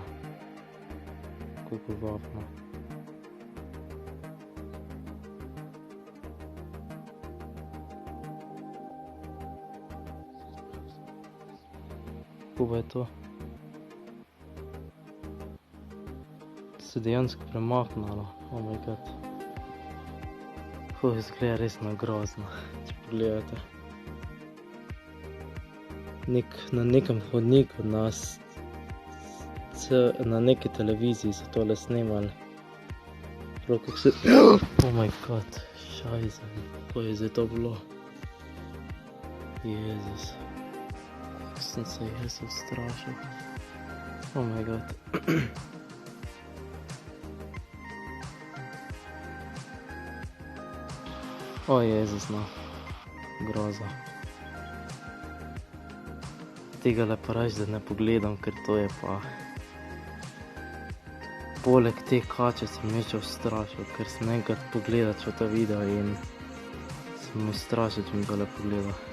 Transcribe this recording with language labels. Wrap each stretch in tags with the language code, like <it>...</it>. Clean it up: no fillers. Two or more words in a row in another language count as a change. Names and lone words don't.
<sl>Koliko gafno. Kako pa je to? Se dejansko premaknalo,</sl> <en>oh my god.</en> <sl>Izgleda resno grozno, če pogledate. Na nekem hodniku na neki televiziji so tole snemali. Prav kako se...</sl> <en>Oh my god,</en> <sl>šajze, kako je zdaj to bilo? Jezus. Kako sem se jaz ustrašil.</sl> <en>Oh my god.</en> <sl>O Jezus, no, groza. Tega le pa reč, da ne pogledam, ker to je pa... Poleg te kače sem še ustrašil, ker sem enkrat pogledat v to video in sem ustrašil, če mi tole pogledal.</sl>